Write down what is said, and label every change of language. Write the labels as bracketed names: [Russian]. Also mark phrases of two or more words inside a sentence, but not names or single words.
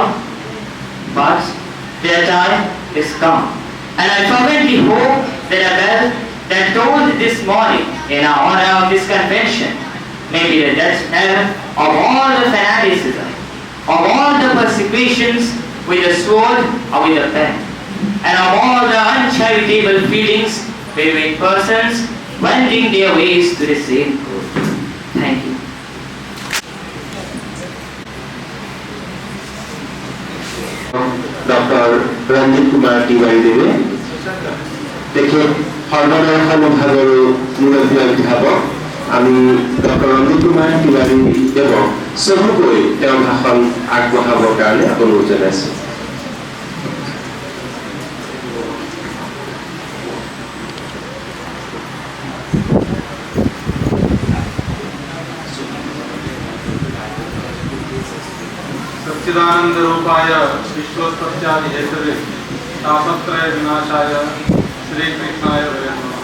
[English] But their time is come, and I fervently hope that a bell that told this morning in honor of this convention may be the death knell of all the fanaticism, of all the persecutions with the sword or with the pen, and of all the uncharitable feelings between persons wending their ways to the same goal. Thank you. [Assamese] ডক্টর রঞ্জিত কুমার তিৱাৰী দেৱে তেখেত সৰ্বদয় বিভাগৰ মুৰব্বী অধ্যাপক আমি ডক্টৰ ৰঞ্জিত কুমাৰ তিৱাৰী দেৱক চমুকৈ তেওঁৰ ভাষণ আগবঢ়াবৰ কাৰণে অনুৰোধ জনাইছোঁ। [Sanskrit] सच्चिदानंद रूपाय विश्वोत्पत्त्यादि हेतवे तापत्रय विनाशाय श्री कृष्णाय वयं नमः।